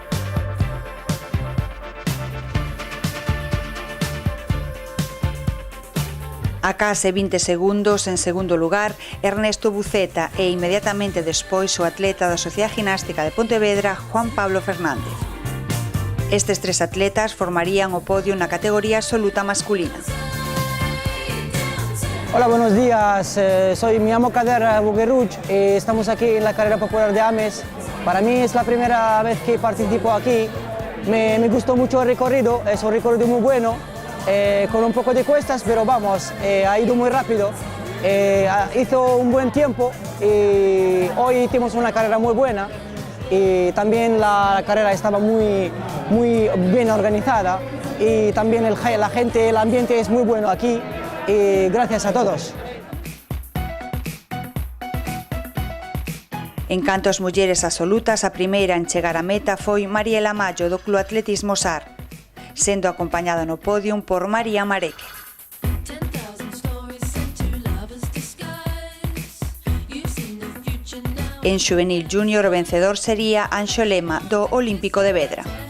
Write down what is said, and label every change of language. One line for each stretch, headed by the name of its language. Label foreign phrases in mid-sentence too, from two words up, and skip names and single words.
Galician: A case 20 segundos en segundo lugar Ernesto Buceta e inmediatamente despois o atleta da Sociedade Ginástica de Pontevedra, Juan Pablo Fernández. Estes tres atletas formarían o podio na categoría absoluta masculina.
Spanish: Hola, buenos días. Soy mi amo Kader Bouguerrut y estamos aquí en la Carrera Popular de Ames. Para mí es la primera vez que participo aquí. Me gustó mucho el recorrido, es un recorrido muy bueno. Con un poco de cuestas, pero vamos, ha ido muy rápido, hizo un buen tiempo y hoy hicimos una carrera muy buena y también la carrera estaba muy bien organizada y también la gente, el ambiente es muy bueno aquí y gracias a todos.
Galician: En canto ás mulleres absolutas, a primeira en chegar á meta foi Mariela Mallo do Club Atletismo Sar, sendo acompañada no pódium por María Mareque. En xuvenil júnior o vencedor sería Anxo Lema do Olímpico de Vedra.